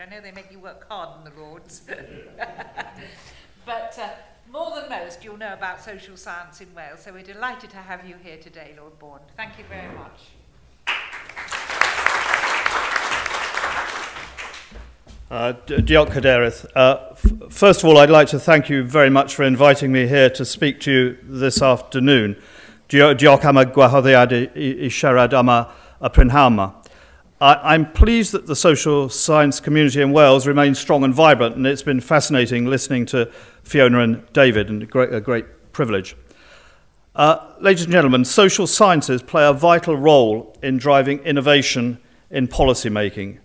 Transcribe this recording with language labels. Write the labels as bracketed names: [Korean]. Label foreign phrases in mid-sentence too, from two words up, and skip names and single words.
[English] I know they make you work hard in the Lords, but more than most, you'll know about social science in Wales, so we're delighted to have you here today, Lord Bourne. Thank you very much. [Welsh] Diolch Cadeirydd. [English] First of all, I'd like to thank you very much for inviting me here to speak to you this afternoon. [Welsh] Diolch am y gwahoddiad I siarad am y prynhawn yma. [English] I'm pleased that the social science community in Wales remains strong and vibrant, and it's been fascinating listening to Fiona and David, and a great privilege. Ladies and gentlemen, social sciences play a vital role in driving innovation in policy making.